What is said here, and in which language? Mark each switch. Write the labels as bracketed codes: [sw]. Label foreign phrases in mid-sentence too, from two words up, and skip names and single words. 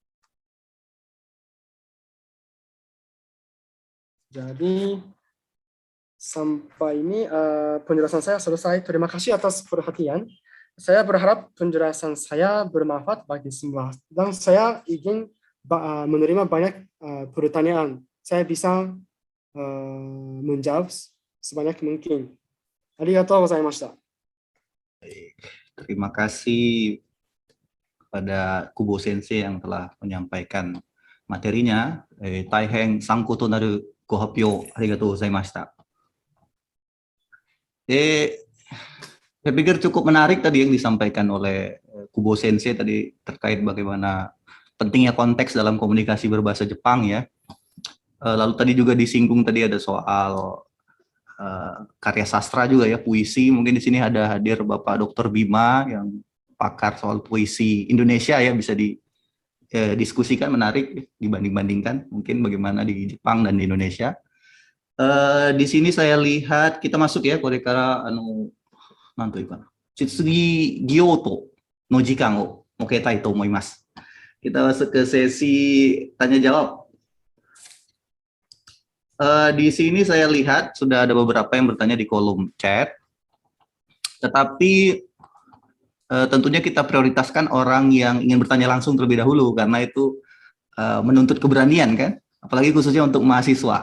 [id] Jadi, sampai ini penjelasan saya selesai. Terima kasih atas perhatian. Saya berharap penjelasan saya bermanfaat bagi semua. Dan saya ingin menerima banyak pertanyaan. Saya bisa menjawab sebanyak mungkin. [ja] ありがとうございました. [id] Terima kasih kepada Kubo Sensei yang telah menyampaikan materinya. [ja] 大変参考となるご発表ありがとうございました. [id] Saya pikir cukup menarik tadi yang disampaikan oleh Kubo Sensei tadi terkait bagaimana pentingnya konteks dalam komunikasi berbahasa Jepang ya. Lalu tadi juga disinggung tadi ada soal karya sastra juga ya, puisi. Mungkin di sini ada hadir Bapak Dr. Bima yang pakar soal puisi Indonesia ya, bisa didiskusikan, menarik dibanding-bandingkan mungkin bagaimana di Jepang dan di Indonesia. Di sini saya lihat kita masuk ya, korekara nanti kan. [ja] 次質疑応答の時間を設けたいと思います. [id] Kita masuk ke sesi tanya jawab. Di sini saya lihat sudah ada beberapa yang bertanya di kolom chat, tetapi tentunya kita prioritaskan orang yang ingin bertanya langsung terlebih dahulu, karena itu menuntut keberanian kan, apalagi khususnya untuk mahasiswa.